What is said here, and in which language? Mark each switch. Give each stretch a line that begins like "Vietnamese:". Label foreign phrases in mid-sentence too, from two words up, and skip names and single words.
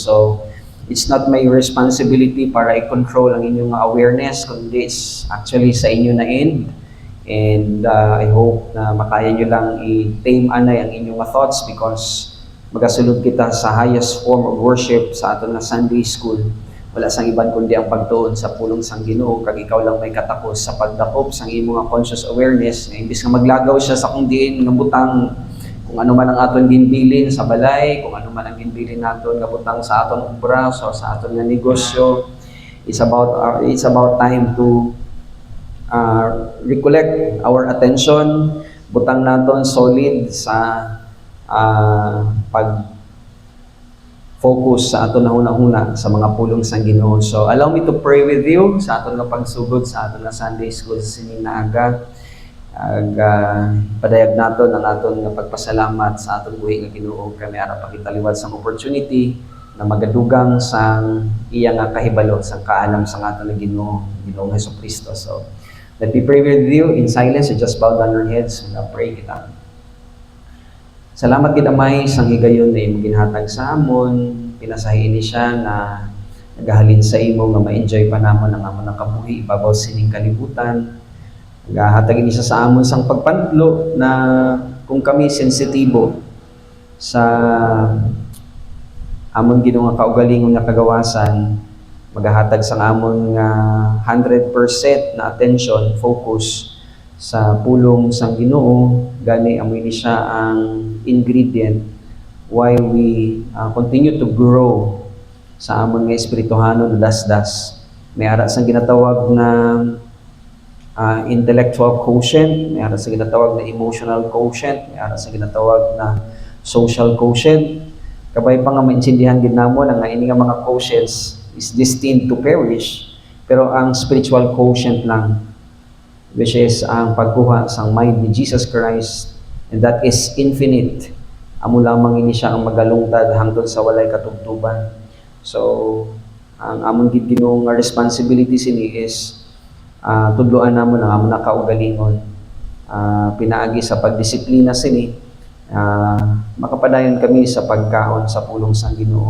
English: So it's not my responsibility
Hiligaynon: para i-control ang inyong awareness, kundi
English: it's actually
Hiligaynon: sa inyo na end.
English: And I hope
Hiligaynon: na makaya nyo lang i-tame anay ang inyong thoughts because magasulod kita sa
English: highest form of worship
Hiligaynon: sa aton na
English: Sunday school.
Hiligaynon: Wala sang iban kundi ang pagtuon sa pulong sang Ginoo kag ikaw lang may katakos sa pagdakop sang imong
English: conscious awareness
Hiligaynon: nga imbis nga maglagaw siya sa kung diin nga butang kung ano man ang aton ginbilin sa balay, kung ano man ang ginbilin naton nga butang sa aton obra, so sa aton nga negosyo.
English: It's about time to recollect our attention,
Hiligaynon: butang naton solid sa pag-focus sa aton na hunahuna sa mga pulong sang Ginoo.
English: So allow me to pray with you
Hiligaynon: sa aton nga pagsugod sa aton nga
English: Sunday school
Hiligaynon: sa sininaaga. Padayag naton ang aton nga pagpasalamat sa aton buhi nga Ginoo kay may ara pa kita liwat sang opportunity na magadugang sang iya nga kahibalo sang kaalam sang aton nga Ginoo, Ginoong Hesukristo.
English: So let me pray with you in silence. So just bow down your heads and pray kita.
Hiligaynon: Salamat Amay sang higayon na imong ginhatag sa amon. Pinasahiin ni siya na nagahalin sa imo nga ma-enjoy pa namon ang amon nakabuhi ibabaw sining kalibutan. Nagahatag ni siya sa amon sang pagpantlo na kung kami sensitibo sa amon Ginoo nga kaugalingon nga kagawasan, magahatag sa amon nga 100% na attention, focus sa pulong sang Ginoo, gani amoy ni siya ang ingredient
English: while we continue to grow
Hiligaynon: sa amon nga espirituhanon na dasdas. May ara sang ginatawag na
English: intellectual quotient,
Hiligaynon: may ara sang ginatawag na
English: emotional quotient,
Hiligaynon: may ara sang ginatawag na
English: social quotient.
Hiligaynon: Kabay pa nga maintindihan gid namo na nga ini nga mga quotients
English: is destined to perish,
Hiligaynon: pero ang
English: spiritual quotient
Hiligaynon: lang,
English: which is
Hiligaynon: ang pagkuha sa mind ni Jesus Christ,
English: and that is infinite.
Hiligaynon: Amo lamang ini siya ang magalungtad hangtod sa walay katubtuban. So ang amon gid Ginoo nga responsibility sini is tudloan namon ang amon nakaugalingon, pinaagi sa pagdisiplina sini makapadayon kami sa pagkaon sa pulong sang Ginoo.